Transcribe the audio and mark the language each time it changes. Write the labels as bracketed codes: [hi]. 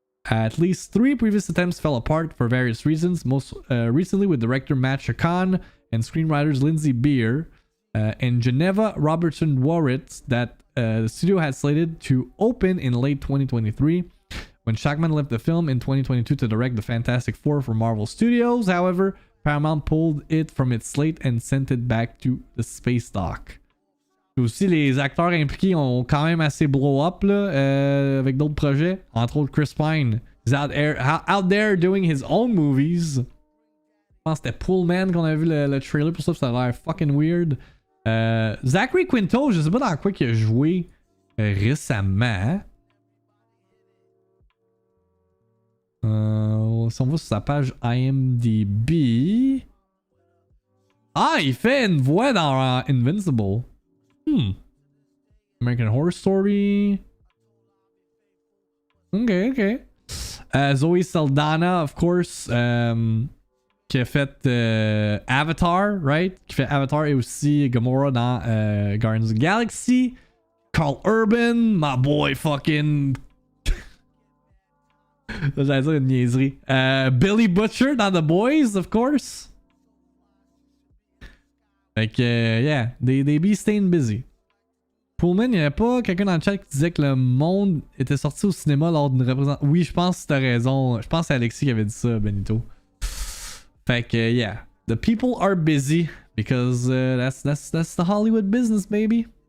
[en] At least 3 previous attempts fell apart for various reasons, most recently with director Matt Chacon and screenwriters Lindsay Beer and Geneva Robertson Warrit that the studio had slated to open in late 2023. When Shackman left the film in 2022 to direct the Fantastic Four for Marvel Studios, however, Paramount pulled it from its slate and sent it back to the space dock. [fr] Aussi, les acteurs impliqués ont quand même assez [en] blow up [fr] là, avec d'autres projets. Entre autres, [en] Chris Pine is out there doing his own movies. [fr] Je pense que c'était Pullman qu'on a vu le trailer pour ça, ça a l'air fucking weird. Zachary Quinto, je sais pas dans quoi il a joué récemment. Si on va sur sa page IMDb. Ah, il fait une voix dans Invincible. American Horror Story. [en] Ok. Zoe Saldana, of course, [fr] qui a fait [en] Avatar, right? [fr] Qui fait Avatar et aussi Gamora dans Guardians of the Galaxy. [en] Carl Urban, my boy fucking... [fr] J'allais dire une niaiserie. Billy Butcher dans The Boys, [en] of course. [fr] Fait que, [en] yeah, they be staying busy. [fr] Pullman, il n'y avait pas quelqu'un dans le chat qui disait que le monde était sorti au cinéma lors d'une représentation. Oui, je pense que t'as raison. Je pense que c'est Alexis qui avait dit ça, Benito. Fait que, [en] yeah. The people are busy because that's the Hollywood business, baby.